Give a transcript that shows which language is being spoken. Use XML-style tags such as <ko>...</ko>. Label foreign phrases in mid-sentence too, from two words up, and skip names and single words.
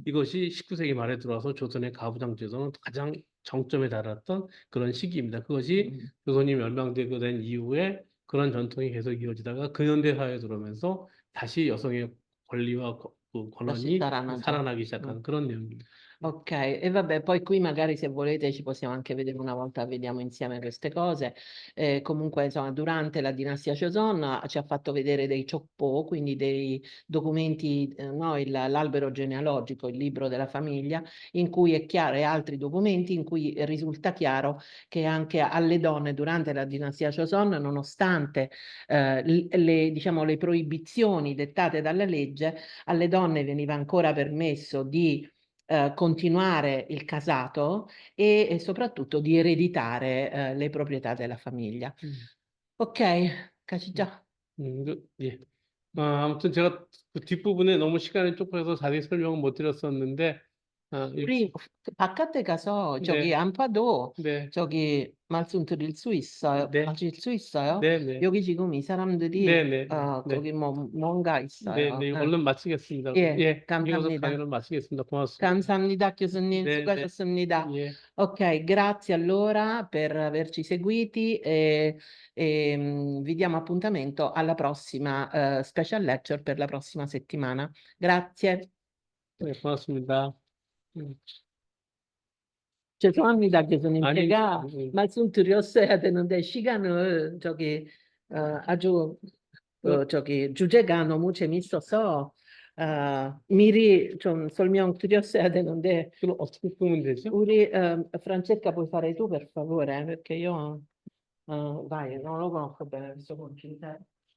<ko>이것이 19세기 말에 들어와서 조선의 가부장 제도는 가장 정점에 달했던 그런 시기입니다. 그것이 조선이 멸망되고 된 이후에 그런 전통이 계속 이어지다가 근현대 사회에 들어오면서 다시 여성의 권리와 다시 권한이 살아나죠. 살아나기 시작한 그런 내용입니다.</ko> <it>Ok, e vabbè, poi qui magari se volete ci possiamo anche vedere una volta, vediamo insieme queste cose. Comunque, insomma, durante la dinastia Joseon ci ha fatto vedere dei Chokpo, quindi dei documenti, no, l'albero genealogico, il libro della famiglia, in cui è chiaro, e altri documenti in cui risulta chiaro che anche alle donne durante la dinastia Joseon, nonostante diciamo, le proibizioni dettate dalla legge, alle donne veniva ancora permesso di continuare il casato e soprattutto di ereditare le proprietà della famiglia.</it> <ko>Ok, 가시죠. 예. 아무튼 제가 그 뒷부분에 너무 시간이 좁아서 자세히 설명은 못 드렸었는데, 우리 바깥에 가서 저기 네, 안파도 네, 저기 말씀 드릴 수 있어요. 네, 하실 수 있어요. 네, 네, 여기 지금 이 네, 사람들이 네, 네, 거기 뭔가 네, 있어요. 네, 얼른 마치겠습니다. 예, 예, 이어서 감사합니다. 강의를 마치겠습니다. 고맙습니다. 감사합니다, 교수님. 네, 네, 수고하셨습니다. 예.</ko> <it>Ok, grazie allora per averci seguiti e vi diamo appuntamento alla prossima special lecture per la prossima settimana. Grazie.</it> <ko>네, 고맙습니다. 죄송합니다, 교수님. 아니, 제가 말씀드렸어야 되는데 시간을 아주 저기 주제가 너무 재밌어서 미리 좀 설명드렸어야 되는데 그럼 어떻게 끄면 되죠?</ko> <it>우리 Francesca puoi fare tu per favore? Perché io vai, non lo conosco bene questo concetto.</it>